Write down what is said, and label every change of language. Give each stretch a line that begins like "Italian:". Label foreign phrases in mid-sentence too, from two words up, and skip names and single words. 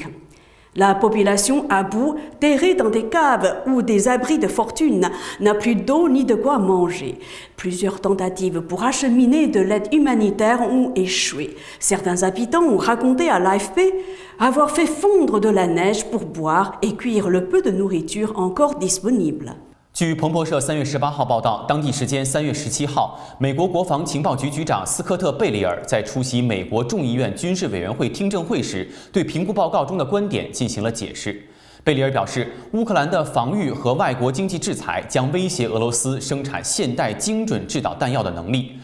French: La population à bout, terrée dans des caves ou des abris de fortune, n'a plus d'eau ni de quoi manger. Plusieurs tentatives pour acheminer de l'aide humanitaire ont échoué. Certains habitants ont raconté à l'AFP avoir fait fondre de la neige pour boire et cuire le peu de nourriture encore disponible.
Chinese: 据彭博社3月18号报道，当地时间3月17号，美国国防情报局局长斯科特·贝里尔在出席美国众议院军事委员会听证会时，对评估报告中的观点进行了解释。贝里尔表示，乌克兰的防御和外国经济制裁将威胁俄罗斯生产现代精准制导弹药的能力。